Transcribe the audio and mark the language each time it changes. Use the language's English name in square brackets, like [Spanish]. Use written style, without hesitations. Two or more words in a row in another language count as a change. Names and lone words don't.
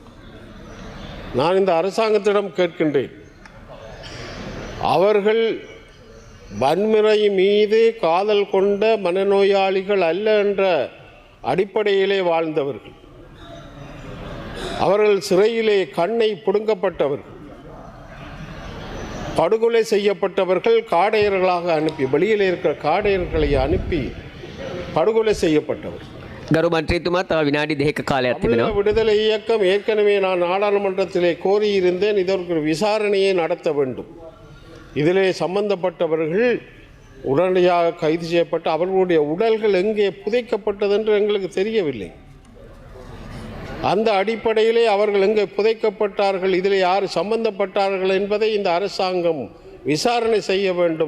[Tamil] நான் இந்த அரசாங்கத்திடம் கேட்கின்றேன், அவர்கள் வன்முறை மீது காதல் கொண்ட மனநோயாளிகள் அல்ல என்ற அடிப்படையிலே வாழ்ந்தவர்கள். அவர்கள் சிறையிலே கண்ணை பிடுங்கப்பட்டவர்கள், படுகொலை செய்யப்பட்டவர்கள், காடையர்களாக அனுப்பி வெளியில் இருக்கிற காடையர்களை அனுப்பி படுகொலை செய்யப்பட்டவர்கள். [Sinhala] ගරු මන්ත්‍රීතුමා තව විනාඩි 2ක කාලයක් තිබෙනවා. [Tamil] விடுதலை இயக்கம் ஏற்கனவே நான் நாடாளுமன்றத்திலே கோரியிருந்தேன், இதற்கு ஒரு விசாரணையை நடத்த வேண்டும். இதிலே சம்பந்தப்பட்டவர்கள் உடனடியாக கைது செய்யப்பட்டு அவர்களுடைய உடல்கள் எங்கே புதைக்கப்பட்டது என்று எங்களுக்கு தெரியவில்லை. அந்த அடிப்படையிலே அவர்கள் எங்கே புதைக்கப்பட்டார்கள், இதில் யார் சம்பந்தப்பட்டார்கள் என்பதை இந்த அரசாங்கம் விசாரணை செய்ய வேண்டும்.